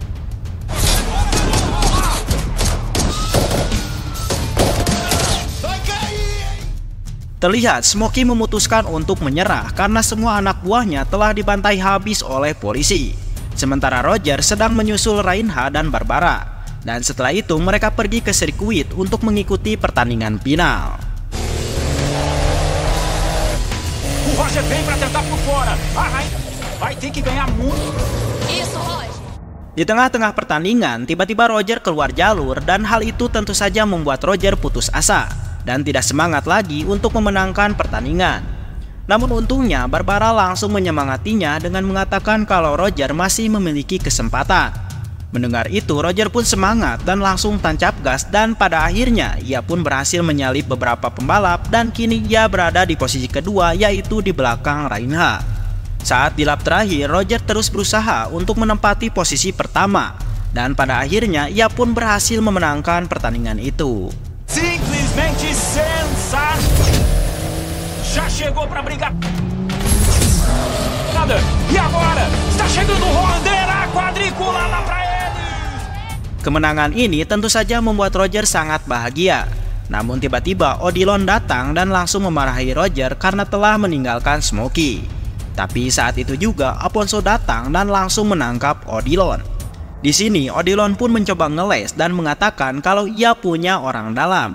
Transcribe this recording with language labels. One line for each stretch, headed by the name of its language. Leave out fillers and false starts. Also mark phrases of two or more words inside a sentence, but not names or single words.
Indonesian: Terlihat Smokey memutuskan untuk menyerah karena semua anak buahnya telah dibantai habis oleh polisi. Sementara Roger sedang menyusul Reinhard dan Barbara. Dan setelah itu mereka pergi ke sirkuit untuk mengikuti pertandingan final.
Portuguese: O Roger vem para tentar por fora. Vai ter que ganhar muito. Isso, Roger.
Indonesian: Di tengah-tengah pertandingan, tiba-tiba Roger keluar jalur dan hal itu tentu saja membuat Roger putus asa dan tidak semangat lagi untuk memenangkan pertandingan. Namun untungnya Barbara langsung menyemangatinya dengan mengatakan kalau Roger masih memiliki kesempatan. Mendengar itu Roger pun semangat dan langsung tancap gas dan pada akhirnya ia pun berhasil menyalip beberapa pembalap dan kini ia berada di posisi kedua yaitu di belakang Reinhard. Saat di lap terakhir Roger terus berusaha untuk menempati posisi pertama dan pada akhirnya ia pun berhasil memenangkan pertandingan itu.
Portuguese: Simplesmente sensacional. Já chegou para brigar. E agora está chegando o Holliday na quadrícula lá para ele.
Indonesian: Kemenangan ini tentu saja membuat Roger sangat bahagia. Namun tiba-tiba Odilon datang dan langsung memarahi Roger karena telah meninggalkan Smokey. Tapi saat itu juga Aponso datang dan langsung menangkap Odilon. Di sini Odilon pun mencoba ngeles dan mengatakan kalau ia punya orang dalam.